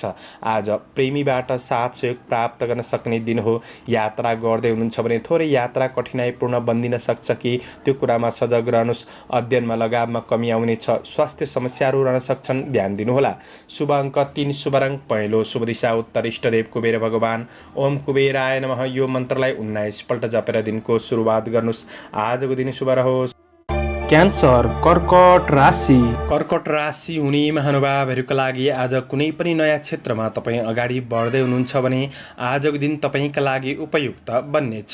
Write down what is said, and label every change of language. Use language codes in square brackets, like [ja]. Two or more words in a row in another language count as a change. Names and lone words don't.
[ne] आज प्रेमीबाट साथ सहयोग प्राप्त गर्न सक्ने दिन हो। यात्रा गर्दै हुनुहुन्छ भने थोरै यात्रा कठिनाइपूर्ण बन्दिन सक्छ कि त्यो कुरामा सजग रहनुहोस्। अध्ययनमा लगावमा कमी आउनेछ। स्वास्थ्य समस्याहरू रहन सक्छन्, ध्यान दिनुहोला। शुभ अङ्क 3, शुभ रङ पहेँलो, शुभ दिशा उत्तर, इष्टदेव कुबेर भगवान। [sa] ओम कुबेराय नमः। [ne] यो मन्त्रलाई 19 पल्ट जपेर दिनको सुरुवात गर्नुहोस्। आजको दिन शुभ रहोस्। क्यान्सर कर्कट राशि। कर्कट राशि हुने महानुभावहरूका लागि आज कुनै पनि नयाँ क्षेत्रमा तपाईँ अगाडि बढ्दै हुनुहुन्छ भने आजको दिन तपाईँका लागि उपयुक्त बन्नेछ।